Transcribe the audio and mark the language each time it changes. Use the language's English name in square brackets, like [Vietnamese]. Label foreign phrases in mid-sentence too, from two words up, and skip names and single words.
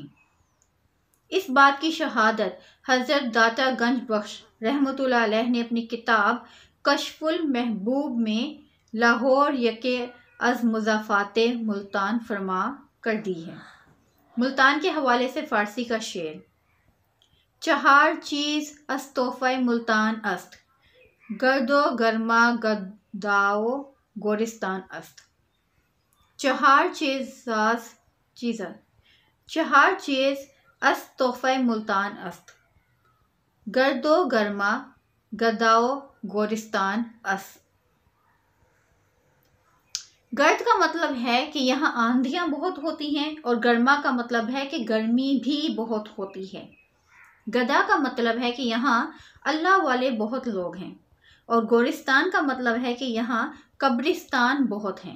[Urdu] اس بات کی شہادت حضرت داتا گنج بخش رحمۃ اللہ علیہ نے اپنی کتاب کشف المحبوب میں لاہور [Persian] یکے از مضافات ملتان [Urdu] فرما کر دی ہے۔ ملتان کے حوالے سے فارسی کا شعر: [Persian] چہار چیز از تحفہ ملتان است، گرد و گرما گداؤ گورستان است۔ چہار چیز از تحفہ ملتان است، گرد و گرما گداؤ گورستان است۔ [Urdu] گرد کا مطلب ہے کہ یہاں آندھیاں بہت ہوتی ہیں، اور گرما کا مطلب ہے کہ گرمی بھی بہت ہوتی ہے۔ گدا کا مطلب ہے کہ یہاں اللہ والے بہت لوگ ہیں، اور گورستان کا مطلب ہے کہ یہاں قبرستان بہت ہیں۔